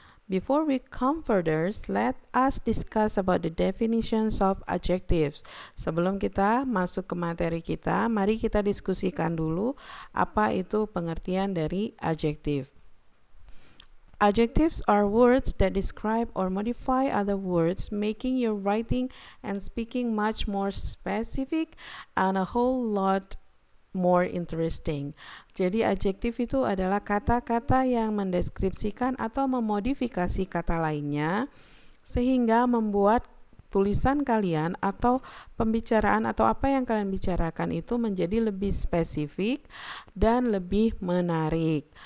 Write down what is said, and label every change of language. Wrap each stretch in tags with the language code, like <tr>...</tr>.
<en>Before we come further, let us discuss about the definitions of adjectives.</en> <id>Sebelum kita masuk ke materi kita, mari kita diskusikan dulu apa itu pengertian dari adjective.</id> <en>Adjectives are words that describe or modify other words, making your writing and speaking much more specific and a whole lot more interesting.</en> <id>Jadi adjektif itu adalah kata-kata yang mendeskripsikan atau memodifikasi kata lainnya sehingga membuat tulisan kalian atau pembicaraan atau apa yang kalian bicarakan itu menjadi lebih spesifik dan lebih menarik.</id>